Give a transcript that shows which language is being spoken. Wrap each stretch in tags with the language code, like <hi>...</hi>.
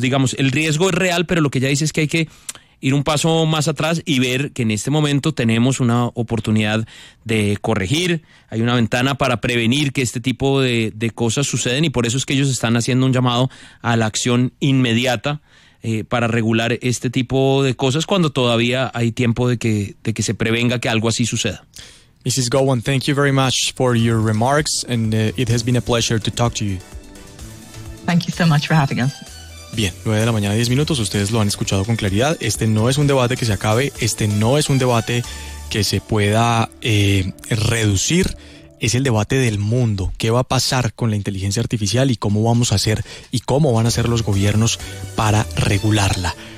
<es>Digamos, el riesgo es real, pero lo que ella dice es que hay que ir un paso más atrás y ver que en este momento tenemos una oportunidad de corregir, hay una ventana para prevenir que este tipo de cosas suceden, y por eso es que ellos están haciendo un llamado a la acción inmediata para regular este tipo de cosas cuando todavía hay tiempo de que se prevenga que algo así suceda.</es> <en>Mrs. Gowan, thank you very much for your remarks, and it has been a pleasure to talk to you. Thank you so much for having us.</en> <es>Bien, 9 de la mañana, 10 minutos, ustedes lo han escuchado con claridad. Este no es un debate que se acabe, este no es un debate que se pueda reducir. Es el debate del mundo. ¿Qué va a pasar con la inteligencia artificial y cómo vamos a hacer y cómo van a hacer los gobiernos para regularla?</es>